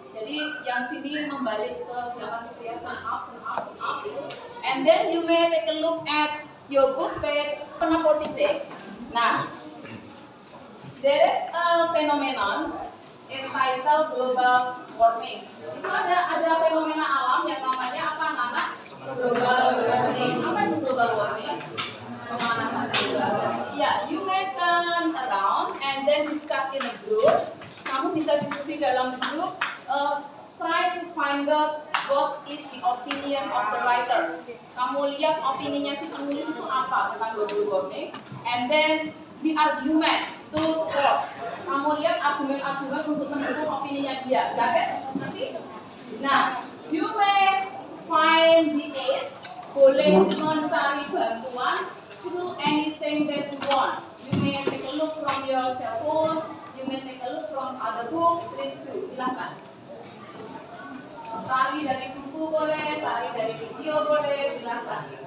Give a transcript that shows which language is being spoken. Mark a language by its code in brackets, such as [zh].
[id] Jadi yang sini membalik ke belakang kelihatan up. [en] And then you may take a look at your book page 46. Nah, there is a phenomenon entitled global warming. [id] Itu ada fenomena alam yang namanya apa? Nama global warming. Apa itu global warming? Pemanasan global. [en] Ya, you may turn around and then discuss in a group. [id] Kamu bisa diskusi dalam grup. [en] Try to find out what is the opinion of the writer. [id] Kamu lihat opininya si penulis itu apa tentang global warming, [en] and then the argument to support. [id] Kamu lihat argumen-argumen untuk mendukung opininya dia. Nanti, nah, [en] you may find the aids. [id] Boleh mencari bantuan [en] to anything that you want. You may take a look from your cell phone. You may take a look from other book. Please do. [id] Silakan. Cari dari buku boleh, cari dari video boleh, silakan.